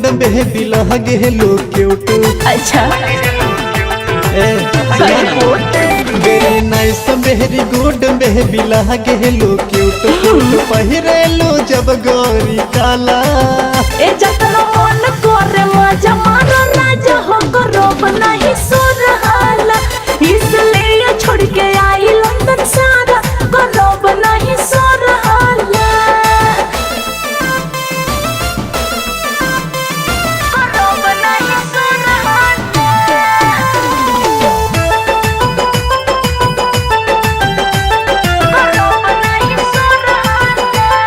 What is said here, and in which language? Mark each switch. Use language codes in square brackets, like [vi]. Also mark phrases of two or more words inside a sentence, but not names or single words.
[bho] बेबी लगे लो क्यूट। अच्छा [en] very nice very good [bho] बेबी लगे लो क्यूट। पहिरे लो जब गोरी काला ए जतना मन करे मजा मारो राजा हो करो नहीं सुरहाला, इसलिए छोड़ के आई लंदन सारा करो नहीं सुरहाला, करो नहीं सुरहाला, करो नहीं सुरहाला,